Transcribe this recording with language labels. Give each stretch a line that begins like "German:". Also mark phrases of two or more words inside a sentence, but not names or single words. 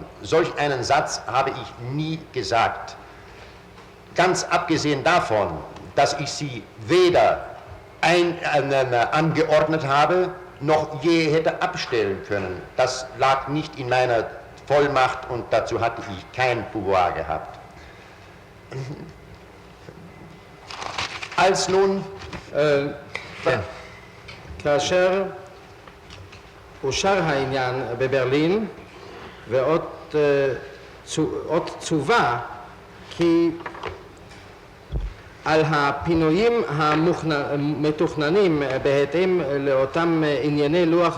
German: Solch einen Satz habe ich nie gesagt. Ganz abgesehen davon, dass ich sie weder angeordnet habe, noch je hätte abstellen können. Das lag nicht in meiner Vollmacht und dazu hatte ich kein Pouvoir gehabt. Als nun
Hebrew: כאשר אושר העניין בברלין ועוד צובה כי על הפינויים המתוכננים בהתאם לאותם ענייני לוח